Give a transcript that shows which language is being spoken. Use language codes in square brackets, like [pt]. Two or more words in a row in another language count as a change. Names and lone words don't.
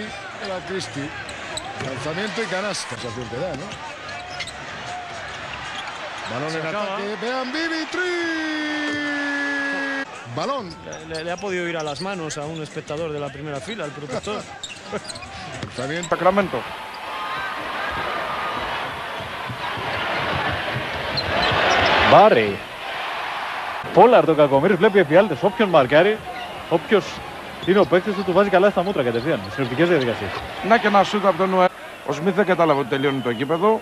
[es] Era Christie. Lanzamiento y canasta. Sensación que da, ¿no? Balón en ataque. Vean Bibi. Balón. Le ha podido ir a las manos a un espectador de la primera fila, el protector. Lanzamiento. Sacramento. [el] Μπάρι. Πόλαρντ ο κακομοίρης βλέπει εφιάλτες. Όποιον μαρκάρει, όποιος είναι ο παίκτης του βάζει καλά στα μούτρα κατευθείαν. Συνοπτικές διαδικασίες. Να και ένα σούτ από τον Νουέ. Ο Σμιθ δεν κατάλαβε ότι τελειώνει το γήπεδο.